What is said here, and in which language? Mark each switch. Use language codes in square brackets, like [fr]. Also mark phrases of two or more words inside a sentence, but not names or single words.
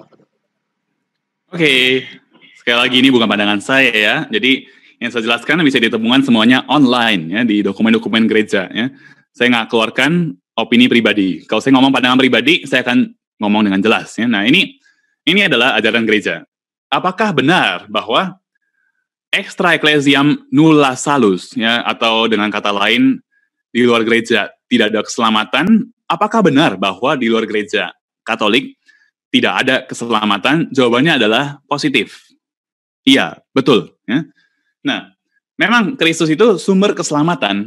[id] Oke, sekali lagi ini bukan pandangan saya ya. Jadi yang saya jelaskan bisa ditemukan semuanya online ya di dokumen-dokumen gereja ya. Saya nggak keluarkan opini pribadi. Kalau saya ngomong pandangan pribadi, saya akan ngomong dengan jelas. Ya. Nah, ini adalah ajaran gereja. Apakah benar bahwa [la] extra ecclesiam nulla salus, [id] ya, atau dengan kata lain, di luar gereja tidak ada keselamatan? Apakah benar bahwa di luar gereja Katolik tidak ada keselamatan? Jawabannya adalah positif. Iya, betul. Ya. Nah, memang Kristus itu sumber keselamatan.